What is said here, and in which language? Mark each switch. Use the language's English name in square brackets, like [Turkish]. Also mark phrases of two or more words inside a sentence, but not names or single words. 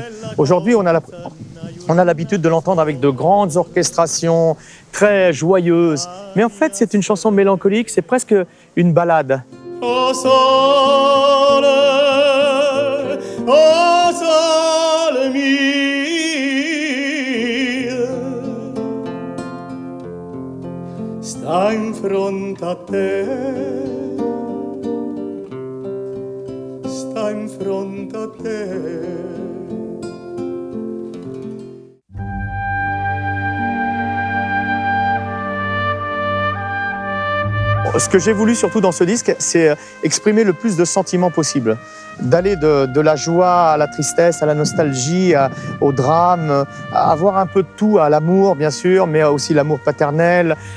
[French] Aujourd'hui, on a l'habitude de l'entendre avec de grandes orchestrations, très joyeuses. Mais en fait, c'est une chanson mélancolique, c'est presque une ballade. [Neapolitan] O sole mio, sta in fronte a te. In front a te. [French] Ce que j'ai voulu surtout dans ce disque, c'est exprimer le plus de sentiments possible. D'aller de la joie à la tristesse, à la nostalgie, au drame, à avoir un peu de tout, à l'amour bien sûr, mais aussi l'amour paternel.